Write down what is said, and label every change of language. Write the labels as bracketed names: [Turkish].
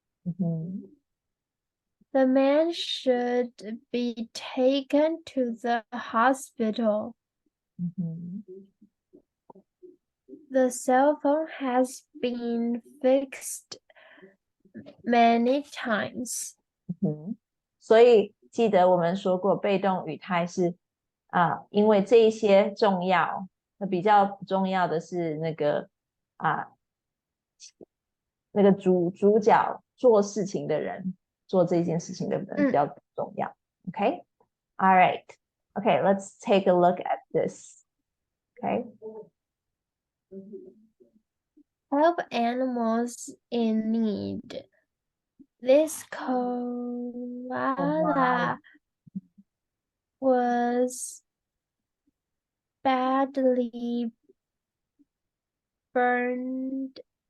[English] The man should be taken to the hospital. The cell phone has been fixed many times. [Chinese] 所以记得我们说过被动语态是因为这一些重要，那比较重要的是那个主角做事情的人，做这件事情的人比较重要。 [English] Okay? All right. Okay, let's take a look at this. Okay? Help animals in need. This koala was badly burned.